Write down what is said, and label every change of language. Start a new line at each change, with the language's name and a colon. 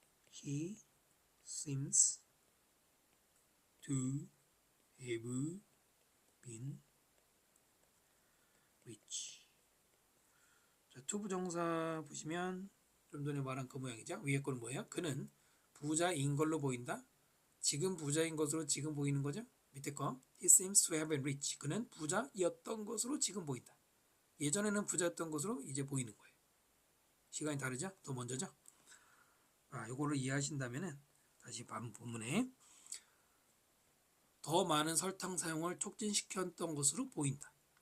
English: He seems to have been rich.
Korean: 자, to 부정사 보시면 좀 전에 말한 그 모양이죠. 위에 거는 뭐예요? 그는 부자인 걸로 보인다. 지금 부자인 것으로 지금 보이는 거죠.
English: 밑에 거 He seems to have been rich.
Korean: 그는 부자였던 것으로 지금 보인다. 예전에는 부자였던 것으로 이제 보이는 거예요. 시간이 다르죠? 더 먼저죠? 이거를 이해하신다면은 다시 본문에 더 많은 설탕 사용을 촉진시켰던 것으로 보인다.